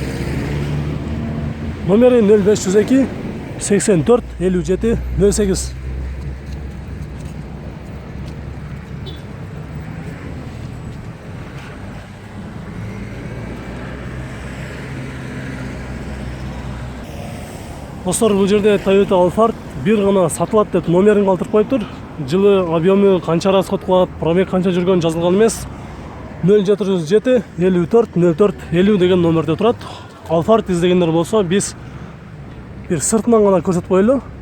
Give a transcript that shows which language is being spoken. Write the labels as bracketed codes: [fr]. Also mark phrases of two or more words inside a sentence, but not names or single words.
[ky] Номери 0502 84 57 08. Достар, бұл жерде Toyota Alphard бир гана сатылат деп номерин калтырып коюптур. Жылы объемы канча расход кылат, пробег канча жүргөн жазылган эмес. 0707 54 04 50 деген номерде турат. Alphard издегендер болсо биз бир сыртынан гана көрсөтүп коелу.